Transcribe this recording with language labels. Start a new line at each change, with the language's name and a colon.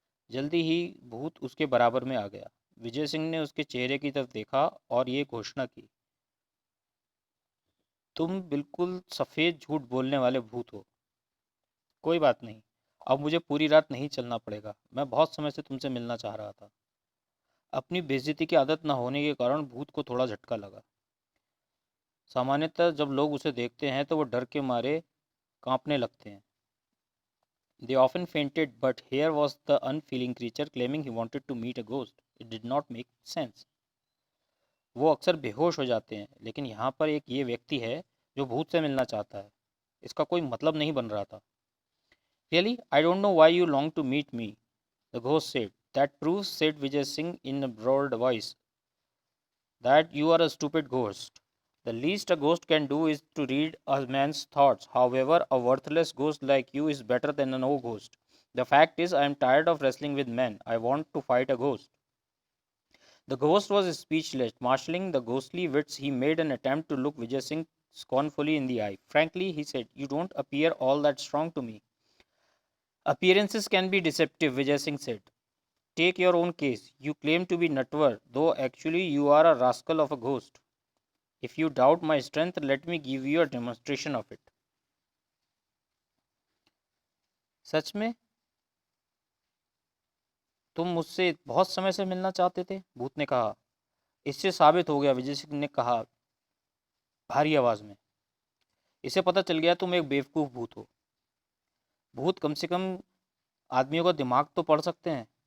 Hindi: जल्दी ही भूत उसके बराबर में आ गया। विजय सिंह ने उसके चेहरे की तरफ देखा और ये घोषणा की, तुम बिल्कुल सफ़ेद झूठ बोलने वाले भूत हो। कोई बात नहीं, अब मुझे पूरी रात नहीं चलना पड़ेगा। मैं बहुत समय से तुमसे मिलना चाह रहा था। अपनी बेइज्जती की आदत न होने के कारण भूत को थोड़ा झटका लगा। सामान्यतः जब लोग उसे देखते हैं तो वो डर के मारे कांपने लगते हैं।
English: They often fainted, but here was the unfeeling creature claiming he wanted to meet a ghost. It did not make sense.
Hindi: वो अक्सर बेहोश हो जाते हैं, लेकिन यहाँ पर एक ये व्यक्ति है जो भूत से मिलना चाहता है। इसका कोई मतलब नहीं बन रहा था।
English: Really, I don't know why you long to meet me, the ghost said. That proves, said Vijay Singh in a broad voice, that you are a stupid ghost. The least a ghost can do is to read a man's thoughts. However, a worthless ghost like you is better than a no ghost. The fact is, I am tired of wrestling with men. I want to fight a ghost. The ghost was speechless. Marshalling the ghostly wits, he made an attempt to look Vijay Singh scornfully in the eye. Frankly, he said, you don't appear all that strong to me. Appearances can be deceptive, Vijay Singh said. Take your own case. You claim to be Natwar, though actually you are a rascal of a ghost. If you doubt my strength, let me give you a demonstration of it.
Hindi: सच में तुम मुझसे बहुत समय से मिलना चाहते थे? भूत ने कहा। इससे साबित हो गया, विजय सिंह ने कहा भारी आवाज में। इसे पता चल गया तुम एक बेवकूफ़ भूत हो। भूत कम से कम आदमियों का दिमाग तो पढ़ सकते हैं।